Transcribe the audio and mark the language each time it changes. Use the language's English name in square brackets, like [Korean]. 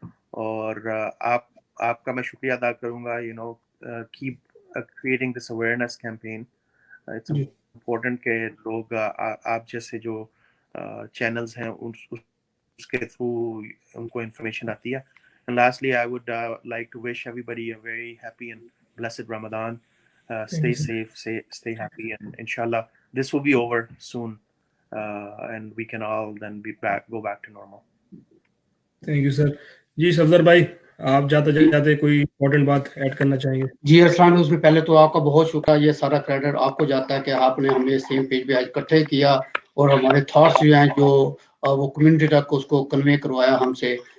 [Urdu] اور آپ کا میں شکریہ ادا کروں گا, [English] keep creating this awareness campaign. It's important [Urdu] کہ لوگ آپ جیسے جو چینلز ہیں اس کے تھرو ان کو انفارمیشن آتی ہے. [English] And lastly, I would like to wish everybody a very happy and blessed Ramadan. Stay safe, stay happy, and inshallah this will be over soon, and we can all then go back to normal. Thank you sir. [Urdu] جی صفدر بھائی آپ جاتے جاتے کوئی important بات add کرنا چاہیں گے؟ جی السلام علیکم. اس میں پہلے تو آپ کا بہت شکریہ, یہ سارا کریڈٹ آپ کو جاتا ہے کہ آپ نے ہمیں سیم پیج پہ اکٹھے کیا, اور ہمارے تھاٹس جو ہیں جو وہ کمیونٹی تک اس کو کنوے کروایا ہم سے.